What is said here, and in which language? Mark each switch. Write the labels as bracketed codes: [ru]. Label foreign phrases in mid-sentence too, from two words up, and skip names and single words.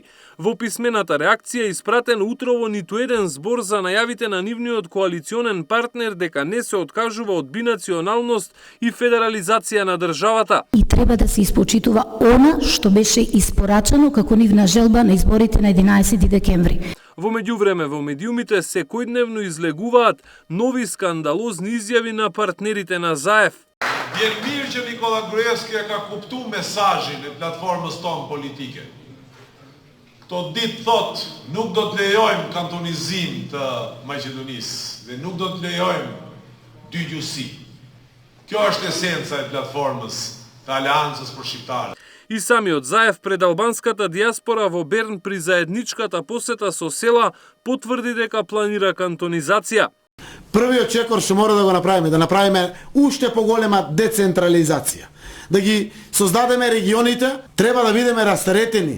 [mk] Во писмената реакција испратен утрово ниту еден збор за најавите на нивниот коалиционен партнер дека не се откажува од бинационалност и федерализација на државата. И треба да се испочитува она што беше испорачано како нивна желба на изборите на 11 декември. Во меѓувреме во медиумите секојдневно излегуваат нови скандалозни изјави на партнерите на Заев. [sq] Vjen mirë që Nikola Gruevski e ka kuptu mesazhin e platformës tonë politike. Këto ditë thot, nuk do të lejojmë kantonizim të Maqedonisë dhe nuk do të lejojmë dygjusi. Kjo është esenca e platformës të Aleancës për Shqiptarët. [mk] И самиот Заев пред албанската диаспора во Берн при заедничката посета со Села потврди дека планира кантонизација. Првиот чекор што мора да го направиме, да направиме уште поголема децентрализација. Да ги создадеме регионите, треба да бидеме растаретени.